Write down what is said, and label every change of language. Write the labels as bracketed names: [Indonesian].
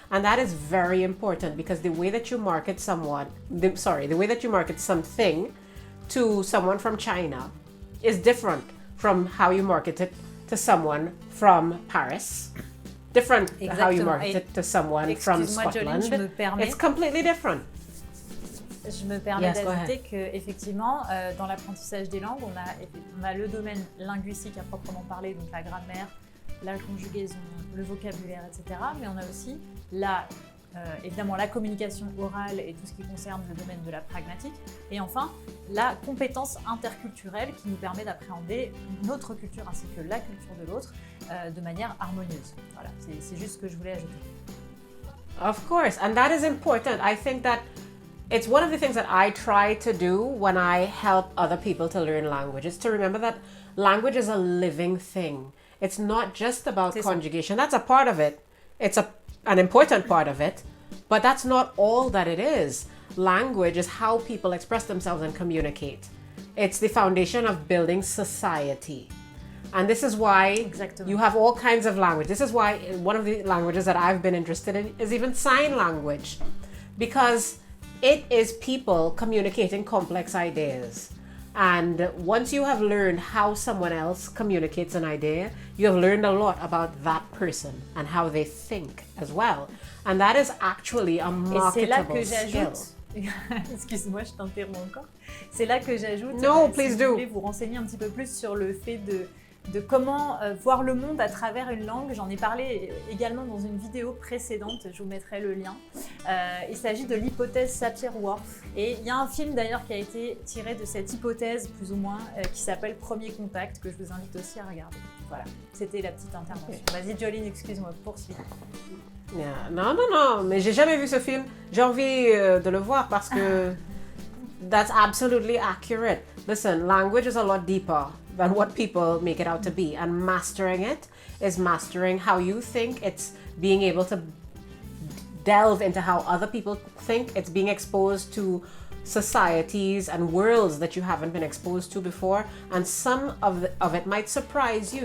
[English] And that is very important, because the way that you market the way that you market something to someone from China is different from how you market it to someone from Paris. Different how you market it to someone from Scotland. Joleen, It's completely different. [French] Je me permets d'ajouter qu'effectivement, dans l'apprentissage des langues, on a le domaine linguistique à proprement parler, donc la grammaire, la conjugaison, le vocabulaire, etc. Mais on a aussi évidemment la communication orale et tout ce qui concerne le domaine de la pragmatique. Et enfin, la compétence interculturelle qui nous permet d'appréhender notre culture ainsi que la culture de l'autre de manière harmonieuse. Voilà, c'est juste ce que je voulais ajouter. [English] Of course, and that is important. I think that it's one of the things that I try to do when I help other people to learn language, is to remember that language is a living thing. It's not just about conjugation. That's a part of it. It's an important part of it, but that's not all that it is. Language is how people express themselves and communicate. It's the foundation of building society. And this is why you have all kinds of language. This is why one of the languages that I've been interested in is even sign language, because it is people communicating complex ideas. And once you have learned how someone else communicates an idea, you have learned a lot about that person and how they think as well. And that is actually a marketable skill. [French] Excuse-moi, je t'interromps encore. C'est là que j'ajoute, [English] no, please do. [French] Vous voulez vous renseigner un petit peu plus sur le fait de comment voir le monde à travers une langue. J'en ai parlé également dans une vidéo précédente, je vous mettrai le lien. Il s'agit de l'hypothèse Sapir-Whorf. Et il y a un film d'ailleurs qui a été tiré de cette hypothèse, plus ou moins, qui s'appelle Premier Contact, que je vous invite aussi à regarder. Voilà, c'était la petite intervention. Vas-y Joleen, excuse-moi, poursuis. [English] Yeah. [French] Non, mais j'ai jamais vu ce film. J'ai envie de le voir parce que [English] that's absolutely accurate. Listen, language is a lot deeper than what people make it out to be, and mastering it is mastering how you think. It's being able to delve into how other people think. It's being exposed to societies and worlds that you haven't been exposed to before, and some of it might surprise you.